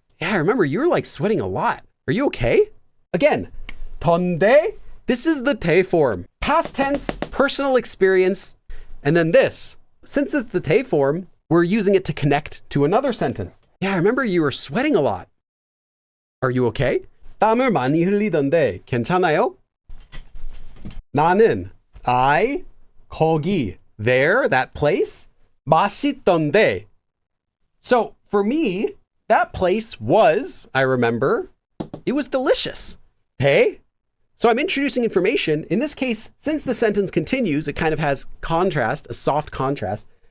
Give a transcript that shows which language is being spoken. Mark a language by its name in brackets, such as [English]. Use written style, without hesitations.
[English] Yeah, I remember you were like sweating a lot. Are you okay? Again, 던데. This is the 대 form. Past tense, personal experience. And then this. Since it's the 대 form, we're using it to connect to another sentence. Yeah, I remember you were sweating a lot. Are you okay? [Korean] 땀을 많이 흘리던데 괜찮아요? [English] 나는, I, 거기, there, that place, [Korean] 맛있던데. [English] So for me, that place was, I remember, it was delicious. Hey? So I'm introducing information. In this case, since the sentence continues, it kind of has contrast, a soft contrast.